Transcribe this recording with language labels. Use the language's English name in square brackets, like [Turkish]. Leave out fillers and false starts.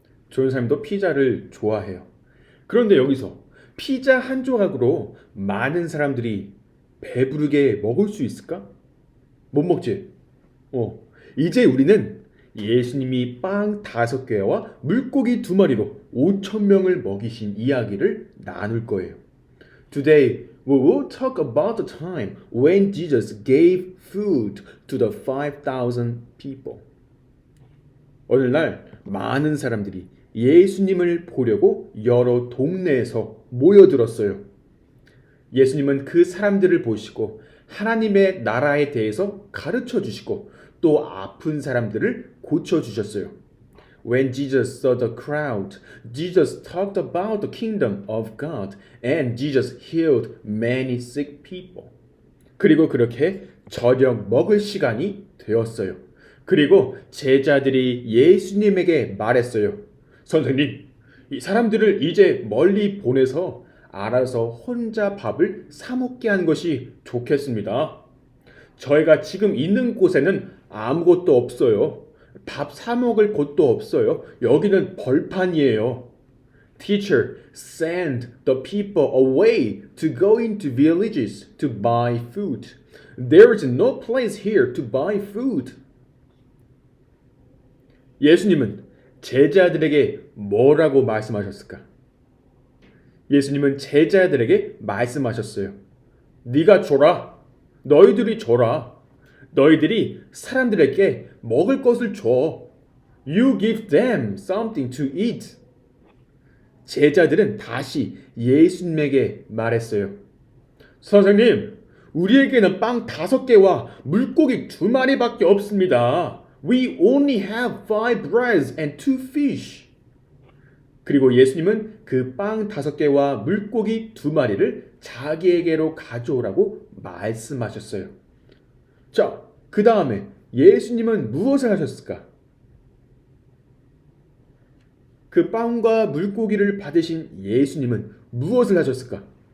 [Korean] 좋은 사람도 피자를 좋아해요. 그런데 여기서 피자 한 조각으로 많은 사람들이 배부르게 먹을 수 있을까? 못 먹지? 이제 우리는 예수님이 빵 5개와 물고기 2마리로 5천 명을 먹이신 이야기를 나눌 거예요. [English] Today we will talk about the time when Jesus gave food to the 5,000 people. [Korean] 오늘날 많은 사람들이 예수님을 보려고 여러 동네에서 모여들었어요. 예수님은 그 사람들을 보시고 하나님의 나라에 대해서 가르쳐 주시고 또 아픈 사람들을 고쳐 주셨어요. [English] When Jesus saw the crowd, Jesus talked about the kingdom of God and Jesus healed many sick people. [Korean] 그리고 그렇게 저녁 먹을 시간이 되었어요. 그리고 제자들이 예수님에게 말했어요. 선생님, 이 사람들을 이제 멀리 보내서 알아서 혼자 밥을 사 먹게 하는 것이 좋겠습니다. 저희가 지금 있는 곳에는 아무것도 없어요. 밥 사 먹을 곳도 없어요. 여기는 벌판이에요. [English] Teacher, send the people away to go into villages to buy food. There is no place here to buy food. [Korean] 예수님은 제자들에게 뭐라고 말씀하셨을까? 예수님은 제자들에게 말씀하셨어요. 네가 줘라. 너희들이 줘라. 너희들이 사람들에게 먹을 것을 줘. [English] You give them something to eat. [Korean] 제자들은 다시 예수님에게 말했어요. 선생님, 우리에게는 빵 5개와 물고기 2마리밖에 없습니다. [English] We only have 5 breads and 2 fish. [Korean] 그리고 예수님은 그 빵 5개와 물고기 2마리를 자기에게로 가져오라고 말씀하셨어요. 자, 그 다음에 예수님은 무엇을 하셨을까? 그 빵과 물고기를 받으신 예수님은 무엇을 하셨을까?